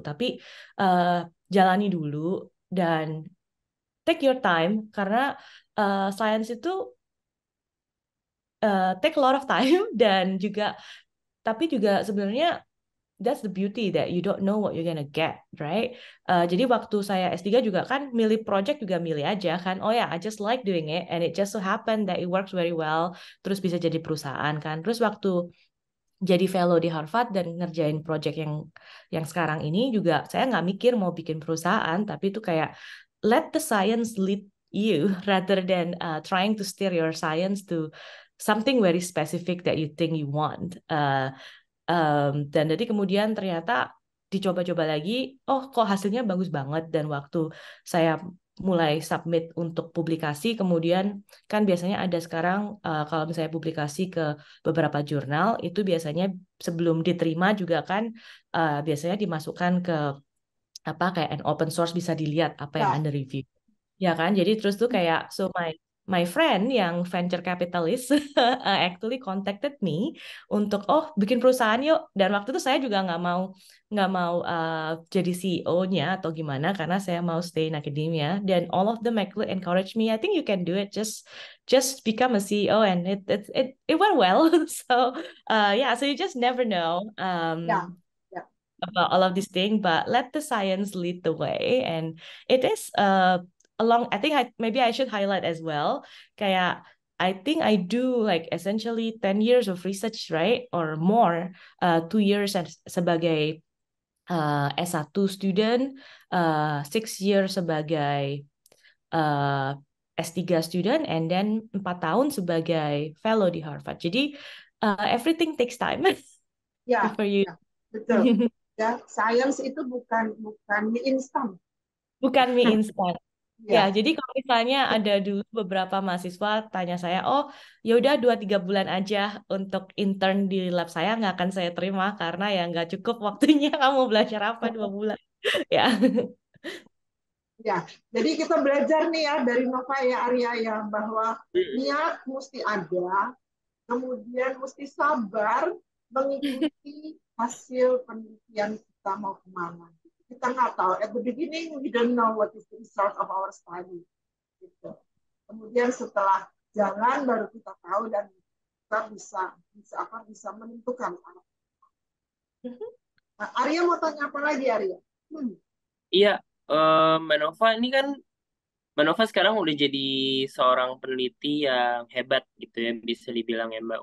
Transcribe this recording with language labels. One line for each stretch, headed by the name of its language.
Indonesian: Tapi eh, jalani dulu dan
English: take your time karena science itu take a lot of time
Indonesian: dan juga tapi juga sebenarnya
English: that's the beauty that you don't know what you're gonna get, right?
Indonesian: Jadi waktu saya S3 juga kan milih project juga milih aja kan.
English: Oh ya, I just like doing it and it just so happen that it works very well.
Indonesian: Terus bisa jadi perusahaan kan. Terus waktu jadi fellow di Harvard dan ngerjain project yang sekarang ini juga saya nggak mikir mau bikin perusahaan, tapi itu kayak
English: let the science lead you rather than trying to steer your science to something very specific that you think you want.
Indonesian: Dan jadi kemudian ternyata dicoba-coba lagi, oh kok hasilnya bagus banget. Dan waktu saya mulai submit untuk publikasi, kemudian kan biasanya ada sekarang kalau misalnya publikasi ke beberapa jurnal, itu biasanya sebelum diterima juga kan biasanya dimasukkan ke apa kayak
English: an open source
Indonesian: bisa dilihat apa yang Ya.
English: under review.
Indonesian: Ya kan? Jadi terus tuh kayak
English: so my friend
Indonesian: yang venture capitalist
English: actually contacted me
Indonesian: untuk bikin perusahaan yuk. Dan waktu itu saya juga nggak mau jadi CEO-nya atau gimana karena saya mau
English: stay in academia.
Indonesian: Dan
English: all of them actually encourage me. I think you can do it. Just become a CEO and it went well. So yeah, so you just never know.
Indonesian: Ya. Ya.
English: About all of these things, but let the science lead the way. And it is along. I think maybe I should highlight as well.
Indonesian: Kayak
English: I think I do like essentially 10 years of research, right, or more. 2 years sebagai S1 student, 6 years sebagai S3 student, and then 4 tahun sebagai fellow di Harvard.
Indonesian: Jadi
English: everything takes time.
Indonesian: Ya.
English: For you.
Indonesian: Ya. Betul. Ya, science itu bukan mie instan. Bukan mie instan. Ya, Ya. jadi kalau misalnya ada dulu beberapa mahasiswa tanya saya, ya udah 2-3 bulan aja untuk intern di lab saya nggak akan saya terima karena ya nggak cukup waktunya kamu belajar apa 2 bulan. Ya. Ya, jadi kita belajar nih ya dari Nova ya Arya ya bahwa niat mesti ada, kemudian mesti sabar mengikuti hasil penelitian kita mau kemana. Kita nggak tahu.
English: At the beginning we don't know what is the result of our study.
Indonesian: Gitu. Kemudian setelah jalan baru kita tahu dan kita bisa menentukan. Nah, Arya mau tanya apa lagi Arya? Iya, Mbak Nova ini kan Mbak Nova sekarang udah jadi seorang peneliti yang hebat gitu ya, bisa dibilang ya Mbak.